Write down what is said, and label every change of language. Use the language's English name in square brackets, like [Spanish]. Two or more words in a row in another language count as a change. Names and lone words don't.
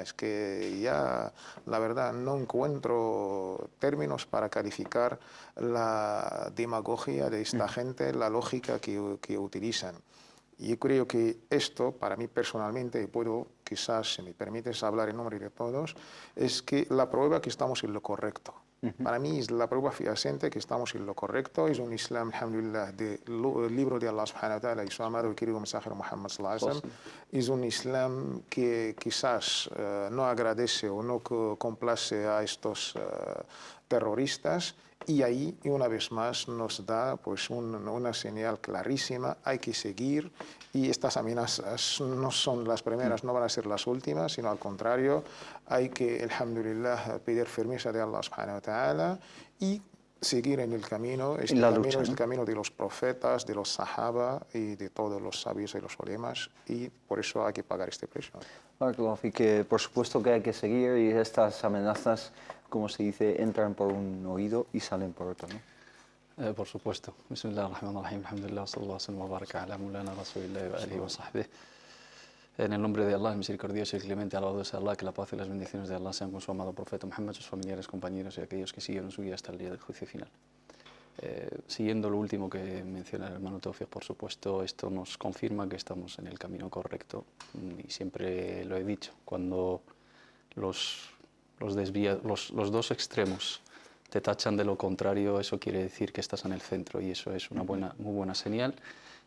[Spanish] Es que ya la verdad no encuentro términos para calificar la demagogia de esta gente, la lógica que utilizan. Y yo creo que esto, para mí personalmente, y puedo quizás, si me permites hablar en nombre de todos, es que la prueba que estamos en lo correcto. Para mí es la prueba fehaciente que estamos en lo correcto. Es un Islam, alhamdulillah, del libro de Allah [Arabic] سبحانه وتعالى [Spanish] y su amado y querido mensajero Muhammad [Arabic] صلى الله عليه وسلم. [Spanish] Es un Islam que quizás no agradece o no complace a estos terroristas. Y ahí, y una vez más, nos da pues, una señal clarísima, hay que seguir, y estas amenazas no son las primeras, no van a ser las últimas, sino al contrario, hay que, alhamdulillah, pedir firmeza de Allah [Arabic] سبحانه وتعالى [Spanish] y seguir en el camino. Este camino es el camino de los profetas, de los sahaba y de todos los sabios y los ulemas, y por eso hay que pagar este precio. Y que por supuesto que hay que seguir, y estas amenazas, como se dice, entran por un oído y salen por otro, ¿no? Por supuesto. [Arabic] بسم الله الرحمن الرحيم. الحمد لله، صلى الله عليه وبارك على مولانا رسول الله وآله وصحبه. [Spanish] En el nombre de Allah, el misericordioso y clemente, alabado sea Allah, que la paz y las bendiciones de Allah sean con su amado profeta Muhammad, sus familiares, compañeros y aquellos que siguieron su guía hasta el día del juicio final. Siguiendo lo último que menciona el hermano Tawfiq, por supuesto, esto nos confirma que estamos en el camino correcto, y siempre lo he dicho, cuando los dos extremos te tachan de lo contrario, eso quiere decir que estás en el centro, y eso es una muy buena señal.